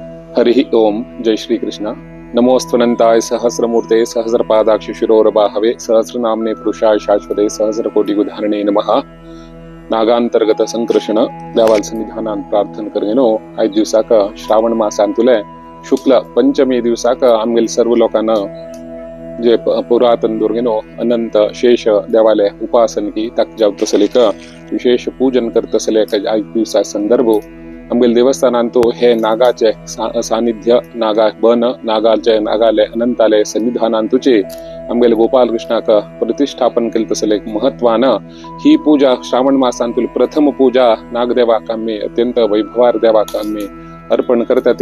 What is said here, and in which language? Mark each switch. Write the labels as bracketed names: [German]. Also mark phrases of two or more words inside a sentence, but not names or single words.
[Konkani] हरि ओम जय श्री कृष्ण। [Sanskrit] नमोस्तुनंताय सहस्रमूर्ते सहस्रपादाक्ष शिरोरबाहवे सहस्रनामने पुरुषाय शाश्वते सहस्रकोटिगुधारणे नमः। [Konkani] नागांतर्गत संकर्षण देवाल सन्निधानात प्रार्थना करगेनो 5 दिवसाक श्रावण मासांतुले शुक्ल पंचमी दिवसाक आमगेल सर्व लोकांना जे पुरातन दुर्गेनो अनंत शेष देवालय उपासन की तक जाव तसलेक विशेष पूजन करतसले 5 दिवसा संदर्भ आमगेल देवस्थानांतू हे नागाचे सानिध्य नागा बन नागालय अनंतालय सन्निधानांतूचे आमगेल गोपाल कृष्णाक प्रतिष्ठापन केले तसले महत्वान ही पूजा श्रावण मासांतूल प्रथम पूजा नागदेवाक आम्ही अत्यंत वैभवार देवाक आम्ही अर्पण करतात।